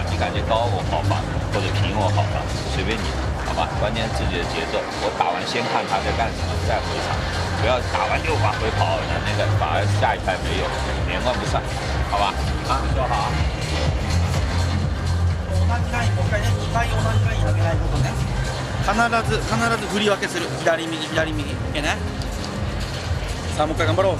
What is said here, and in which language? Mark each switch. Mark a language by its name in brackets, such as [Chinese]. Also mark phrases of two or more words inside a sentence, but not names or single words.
[Chinese] 你感觉高我好防，或者平我好防，随便你，好吧。关键自己的节奏，我打完先看他在干什么，再回场，不要打完就往回跑，那个反而下一拍没有，连贯不上，好吧？啊，说好啊。 [Japanese] 同じライン、今回ね、2回同じライン上げないことね。必ず振り分けする。左右左右。いいね。さあもう一回頑張ろう。